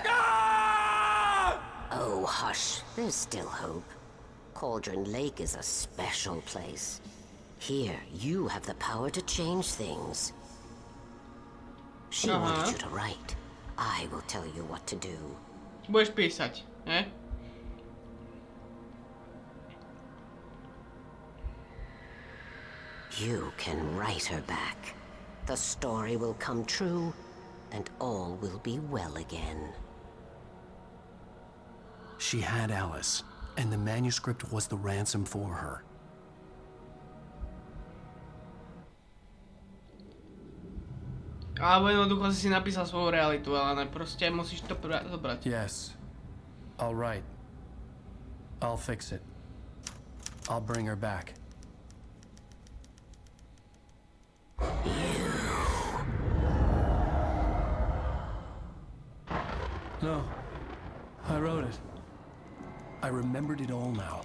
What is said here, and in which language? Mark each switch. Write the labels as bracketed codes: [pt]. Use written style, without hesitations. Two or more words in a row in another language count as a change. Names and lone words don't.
[en] Ah! Oh, hush. There's still hope. Cauldron Lake is a special place. Here, you have the power to change things. She wanted you to write. I will tell you what to do. [sk] Budeš písať, ne? [en] You can write her back. The story will come true, and all will be well again. She had Alice, and the manuscript was the ransom for her. [sk] Alebo jednoducho si napísal svoju realitu, ale proste musíš to zobrať. [en] Yes. All right. I'll fix it. I'll bring her back. No. I wrote it. I remembered it all now.